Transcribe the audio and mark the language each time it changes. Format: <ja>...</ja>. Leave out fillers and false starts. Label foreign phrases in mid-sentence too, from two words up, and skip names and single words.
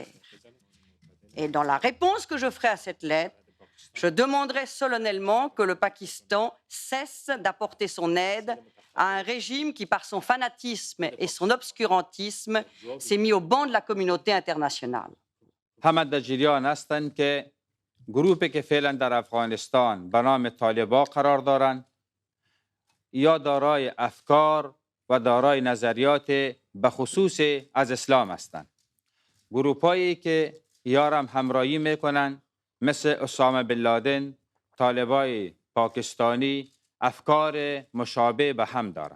<fr>Et dans la réponse que je ferai à cette lettre, je demanderai solennellement que le Pakistan cesse d'apporter son aide à un régime qui, par son fanatisme et son obscurantisme, s'est mis au banc de la communauté internationale.</fr> <fa>همه در جریان هستند که گروهی که فعلا در افغانستان به نام طالبان قرار دارند یا دارای افکار و دارای نظریات به خصوص از اسلام هستند. گروه‌هایی که یا همراهی میکنند مثل اسامه بن لادن، طالبای پاکستانی افکار مشابه به هم دارند.</fa>